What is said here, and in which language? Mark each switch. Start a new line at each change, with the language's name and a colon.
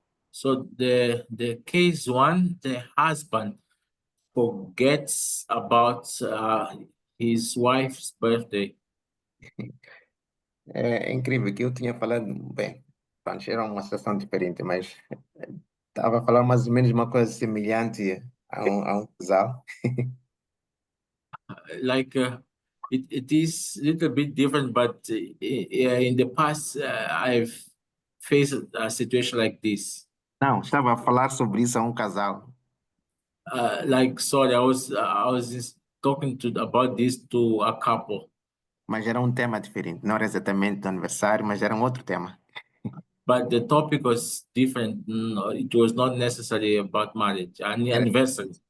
English: So the case one, the husband forgets about his wife's birthday.
Portuguese: É incrível que eu tinha falado, bem, pronto, era uma situação diferente, mas estava a falar mais ou menos uma coisa semelhante a um casal.
English: Like it is a little bit different, but in the past I've faced a situation like this.
Portuguese: Não, estava a falar sobre isso a um casal.
English: Like sorry, I was just talking about this to a couple.
Portuguese: Mas era um tema diferente, não era exatamente do aniversário, mas era um outro tema.
English: But the topic was different. No, it was not necessarily about marriage, anniversary.